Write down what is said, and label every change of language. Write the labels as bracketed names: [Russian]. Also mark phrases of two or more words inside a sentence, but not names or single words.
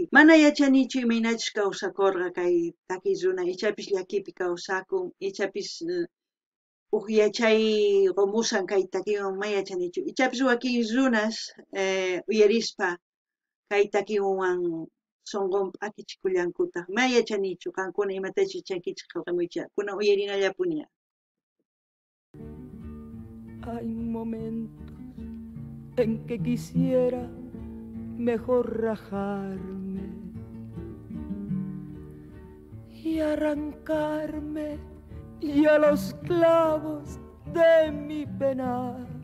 [Quechua] Mana yachanichu imaynachus kawsakurqa kay takiy runa, ichapis llakipi kawsakun, ichapis huk yachay qumusan kay takiywan ma yachanichu. Ichapis wakin runas uyarispa kay takiywan sunqunpa akichikullankuta ma yachanichu qankuna imatachus chankichik qillqamuycha kunan uyarinallapuña. [Spanish] Hay momentos en que quisiera mejor rajarme y arrancarme ya los clavos de mi penar,